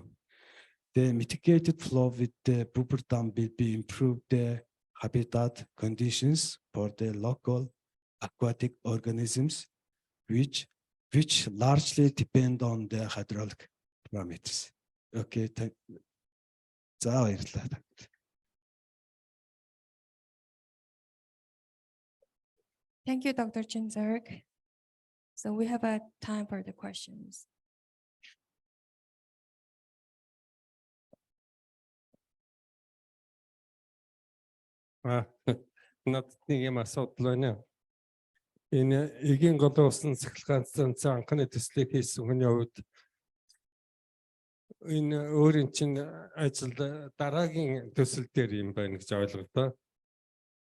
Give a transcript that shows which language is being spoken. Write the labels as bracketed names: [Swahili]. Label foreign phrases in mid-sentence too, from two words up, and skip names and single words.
[English] The mitigated flow with the buffer dam will be improved the habitat conditions for the local aquatic organisms, which largely depend on the hydraulic parameters. Okay, thank you. Thank you, Dr. Chinzerg. So we have a time for the questions. [Mongolian] Надад нэг юм асуудал байна. Энэ эгийн голын усан цахилгаан станцын анхны төслийг хийсэн хүний хувьд энэ өөрийн чинь ажил дараагийн төсөл дээр юм байна гэж ойлголоо.